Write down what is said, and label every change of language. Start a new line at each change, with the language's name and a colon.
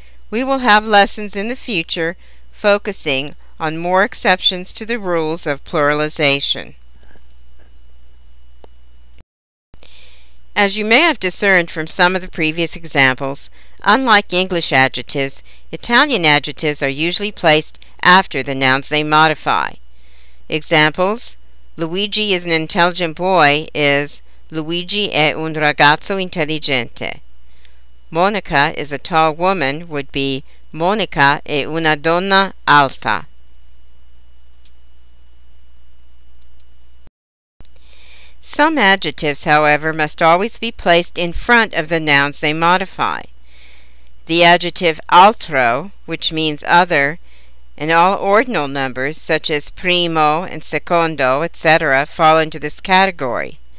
English: We will have lessons in the future focusing on more exceptions to the rules of pluralization. As you may have discerned from some of the previous examples, unlike English adjectives, Italian adjectives are usually placed after the nouns they modify. Examples: Luigi is an intelligent boy is
Italian: Luigi è un ragazzo intelligente.
English: Monica is a tall woman would be
Italian: Monica è una donna alta.
English: Some adjectives, however, must always be placed in front of the nouns they modify. The adjective altro, which means other, and all ordinal numbers such as primo and secondo, etc., fall into this category.